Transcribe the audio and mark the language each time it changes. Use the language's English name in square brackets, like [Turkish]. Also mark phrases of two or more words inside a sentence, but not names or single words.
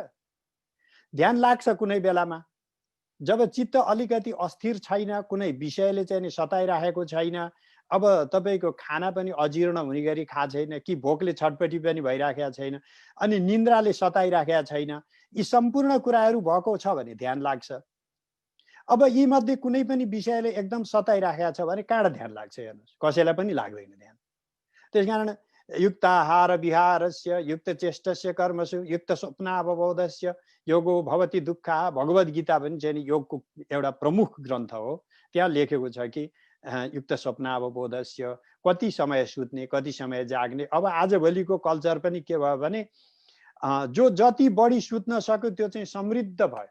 [Nepali] ध्यान लाग्छ कुनै बेलामा जब चित्त अलिकति अस्थिर छैन, कुनै विषयले चाहिँ नि सताइराखेको छैन, अब तपाईको खाना पनि अजीर्ण हुने गरी खाएको छैन, कि भोकले छटपटी पनि भइराखेको छैन, अनि निन्द्राले सताइराखेको छैन, यी सम्पूर्ण कुराहरू भएको छ भने ध्यान लाग्छ। अब यी मध्ये कुनै पनि विषयले एकदम सताइराखेको छ भने कहाँ ध्यान लाग्छ? हेर्नुहोस्, कसैलाई पनि लाग्दैन ध्यान। [Sanskrit] त्यसकारण युक्त आहार विहारस्य युक्त चेष्टस्य कर्मसु युक्त स्वप्नावबोधस्य योगो भवति दुःख। [Nepali] भगवत गीता पनि चाहिँ योगको एउटा प्रमुख ग्रन्थ हो। त्यहाँ लेखेको छ कि [Sanskrit] युक्त स्वप्नावबोधस्य, [Nepali] कति समय सुत्ने, कति समय जाग्ने। अब आजभोलिको कल्चर पनि के भयो भने जो जति बढी सुत्न सक्यो त्यो चाहिँ समृद्ध भयो।